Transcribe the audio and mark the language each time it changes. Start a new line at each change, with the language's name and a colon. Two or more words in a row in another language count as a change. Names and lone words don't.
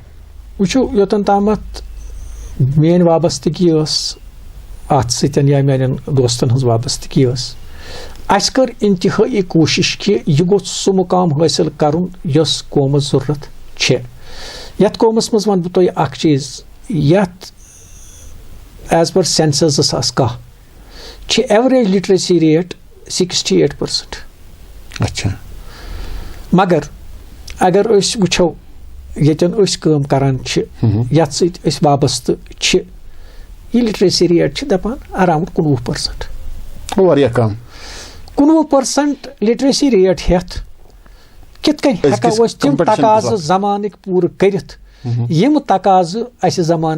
Kashmiri: وٕچھو یوٚتن تامتھ میٲنۍ وابستگی ٲس اتھ سۭتۍ یا میانٮ۪ن دوستن ہٕنٛز وابستگی ٲس اَسہِ کٔر اِنتِہٲیی کوٗشِش کہِ یہِ گوٚژھ سُہ مُقام حٲصِل کَرُن یۄس قومَس ضروٗرت چھےٚ یَتھ قومَس منٛز وَنہٕ بہٕ تۄہہِ اکھ چیٖز یَتھ
English: as per census
Kashmiri: 2010 چھِ
English: average literacy rate
Kashmiri: 68%. اچھا مگر اگر أسۍ وٕچھو ییٚتٮ۪ن أسۍ کٲم کران چھِ یَتھ سۭتۍ أسۍ وابستہٕ چھِ یہِ
English: literacy rate
Kashmiri: چھِ دَپان اراوُنٛڈ 19%. واریاہ کم 19%
English: literacy rate
Kashmiri: ہٮ۪تھ کِتھ کٔنۍ ہٮ۪کو أسۍ تِم تقاضہٕ زمانٕکۍ پوٗرٕ کٔرِتھ یِم تقاضہٕ اَسہِ زمانہٕ